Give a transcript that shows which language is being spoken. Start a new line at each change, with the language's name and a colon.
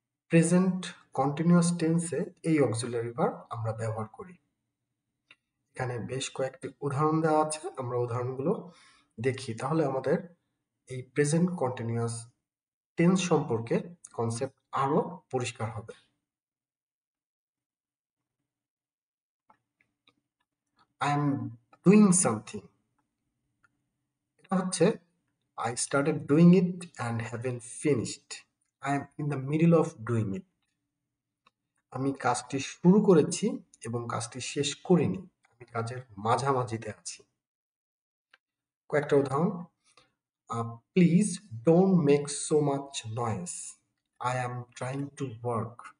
Bangla: Present continuous টেন্সে এই auxiliary verb আমরা ব্যবহার করি। এখানে বেশ কয়েকটি উদাহরণ দেওয়া আছে, আমরা উদাহরণগুলো দেখি, তাহলে আমাদের এই প্রেজেন্ট কন্টিনিউয়াস টেন্স সম্পর্কে কনসেপ্ট আরো পরিষ্কার হবে।
English: I am doing something,
Bangla: এটা হচ্ছে
English: I started doing it and haven't finished. I am in the middle of doing it.
Bangla: আমি কাজটি শুরু করেছি এবং কাজটি শেষ করিনি, আমি কাজের মাঝামাঝিতে আছি। কয়েকটা উদাহরণ।
English: Please don't make so much noise, I am trying to work.